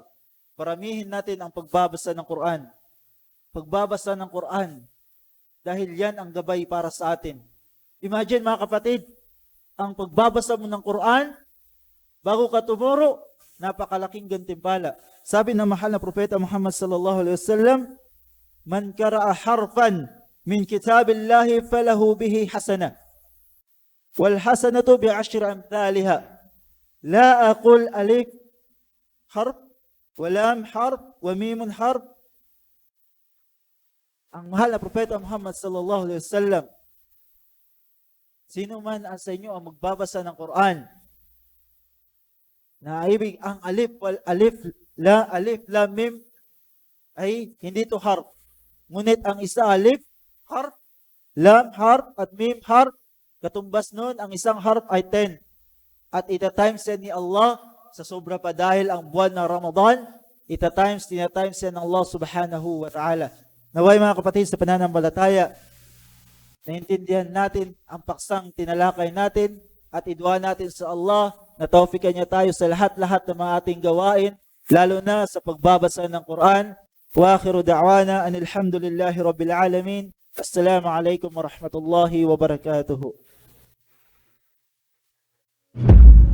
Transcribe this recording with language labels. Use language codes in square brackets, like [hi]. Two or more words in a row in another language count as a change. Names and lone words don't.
[tl] Paramihin natin ang pagbabasa ng Quran. Pagbabasa ng Quran. Dahil yan ang gabay para sa atin. Imagine mga kapatid, ang pagbabasa mo ng Quran, bago ka tumuro, napakalaking gantimpala. Sabi ng mahal na propeta Muhammad [ar] صلى الله عليه وسلم, من قرأ حرفا من كتاب الله فله به حسنة. والحسنة بعشر أمثالها. لا أقول ألف حرف ولام حرف وميم حرف. [tl] Ang mahal na propeta Muhammad [ar] صلى الله عليه وسلم, [tl] sino man sa inyo ang magbabasa ng Quran, na ibig ang [ar] ألف لام ميم [tl] ay hindi to harf. Ngunit ang isa [ar] ألف حرف لام حرف [tl] at [ar] ميم حرف, [tl] katumbas nun ang isang harf ay 10. At ita-times yan ni Allah sa sobra pa dahil ang buwan ng Ramadan, ita-times yan ng Allah [ar] سبحانه وتعالى. [tl] Naway mga kapatid, sa pananampalataya, naintindihan natin ang paksang tinalakay natin at idua natin sa Allah na tawfikan niya tayo sa lahat-lahat ng mga ating gawain, lalo na sa pagbabasa ng Quran. [ar] وآخر دعوانا أن الحمد لله رب العالمين. السلام عليكم ورحمة الله وبركاته.